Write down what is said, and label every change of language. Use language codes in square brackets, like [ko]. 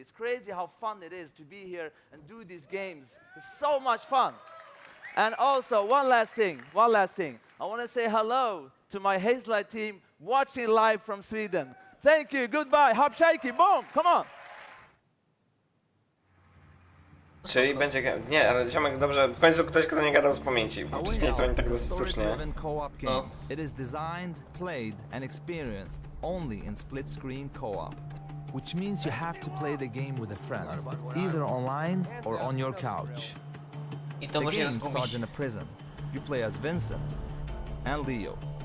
[en] It's crazy how fun it is to be here and do these games. It's so much fun. And also, one last thing. I want to say hello to my Hazelight team watching live from Sweden. Thank you, goodbye, hop shaky, boom, come on. [pl] Czyli będzie... Nie, ale ziomek dobrze... W końcu ktoś, kto nie gadał z pamięci, bo wcześniej to nie tak dosyć sztucznie. Co? [en] It is designed, played and experienced only in split-screen co-op, which means you have to play the game with a friend, either online or on your couch. The game starts in a prison. You play as Vincent and Leo.